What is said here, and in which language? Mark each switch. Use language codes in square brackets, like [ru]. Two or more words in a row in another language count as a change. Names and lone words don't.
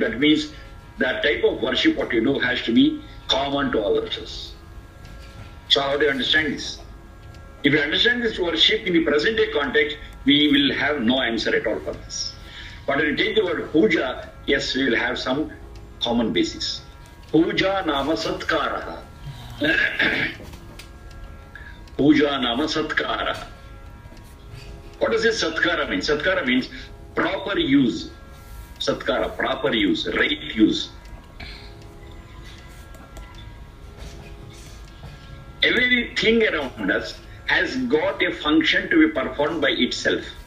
[en] That means that type of worship what you do has to be common to all of us. So how do you understand this? If you understand this worship in the present day context, we will have no answer at all for this. But when you take the word puja, yes, we will have some common basis. [sa] Puja nama satkaraha. Puja nama satkaraha. [en] What does this satkara mean? Satkara means proper use. Satkara, proper use, right use. Everything around us has got a function to be performed by itself.